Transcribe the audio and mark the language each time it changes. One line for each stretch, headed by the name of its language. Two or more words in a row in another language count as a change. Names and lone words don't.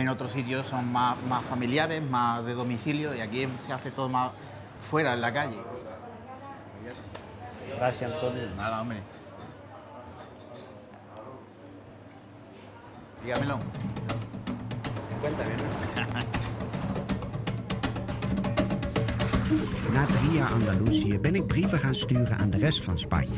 Spanish: En otros sitios son más familiares, más de domicilio, y aquí se hace todo más fuera, en la calle. Gracias, Antonio. Nada, hombre. Dígamelo. 50 bien.
Dutch: Na 3 jaar Andalusië ben ik brieven gaan sturen aan de rest van Spanje.